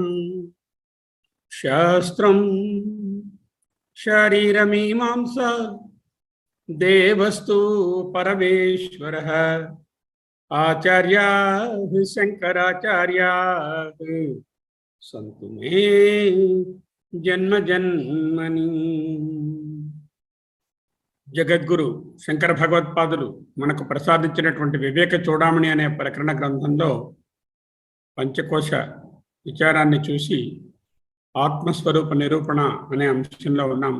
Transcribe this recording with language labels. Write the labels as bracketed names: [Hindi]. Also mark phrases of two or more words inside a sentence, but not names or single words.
[Sanskrit] शास्त्रं शरीरमीमांसा देवस्तु परमेश्वरः आचार्याः शंकराचार्याः संतु मे जन्म जन्मनि। [Telugu] జగద్గురు శంకర భగవత్పాదులు మనకు ప్రసాదించినటువంటి వివేక చూడామణి అనే ప్రకరణ గ్రంథంలో పంచకోశ విచారాన్ని చూసి ఆత్మస్వరూప నిరూపణ అనే అంశంలో ఉన్నాము.